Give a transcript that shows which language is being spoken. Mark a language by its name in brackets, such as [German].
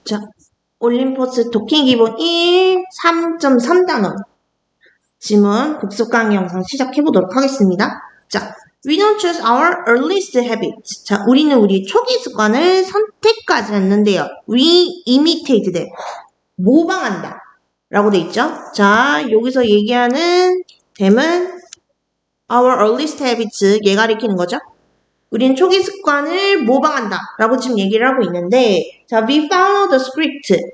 [Korean] 자, 올림포스 토킹 기본 1, 3.3단원. 지문 복습 강의 영상 시작해보도록 하겠습니다. [English] 자, we don't choose our earliest habits. [Korean] 자, 우리는 우리 초기 습관을 선택하지 않는데요. [English] We imitate them. [Korean] 모방한다. 라고 돼 있죠. 자, 여기서 얘기하는 them은 our earliest habits. 얘가 가리키는 거죠. 우린 초기 습관을 모방한다 라고 지금 얘기를 하고 있는데, 자, [English] we follow the script.